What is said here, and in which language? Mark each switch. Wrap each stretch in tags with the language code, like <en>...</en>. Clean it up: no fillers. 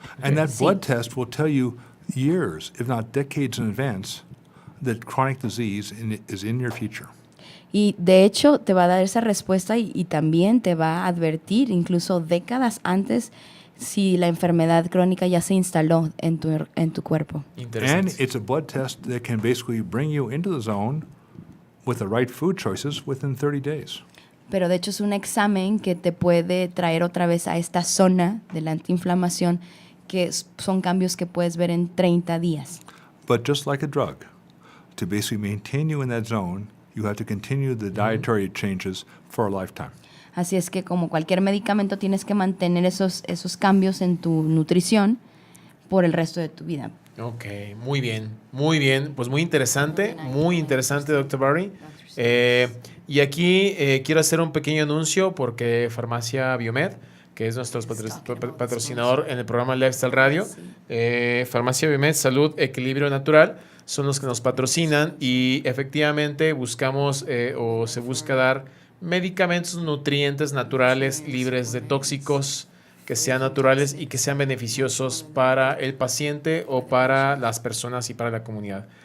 <en>And that blood test will tell you years, if not decades in advance, that chronic disease is in your future.</en> <es>Y de hecho te va a dar esa respuesta y también te va a advertir incluso décadas antes si la enfermedad crónica ya se instaló en tu cuerpo.</es> <en>And it's a blood test that can basically bring you into the zone with the right food choices within 30 days.</en> <es>Pero de hecho es un examen que te puede traer otra vez a esta zona de la antiinflamación, que son cambios que puedes ver en 30 días.</es> <en>But just like a drug, to basically maintain you in that zone, you have to continue the dietary changes for a lifetime.</en> <es>Así es que como cualquier medicamento tienes que mantener esos cambios en tu nutrición por el resto de tu vida. Ok, muy bien, pues muy interesante, Dr. Barry. Y aquí quiero hacer un pequeño anuncio porque Farmacia Biomed, que es nuestro patrocinador en el programa Lifestyle Radio, Farmacia Biomed, Salud, Equilibrio Natural, son los que nos patrocinan y efectivamente buscamos o se busca dar medicamentos, nutrientes naturales, libres de tóxicos, que sean naturales y que sean beneficiosos para el paciente o para las personas y para la comunidad.</es>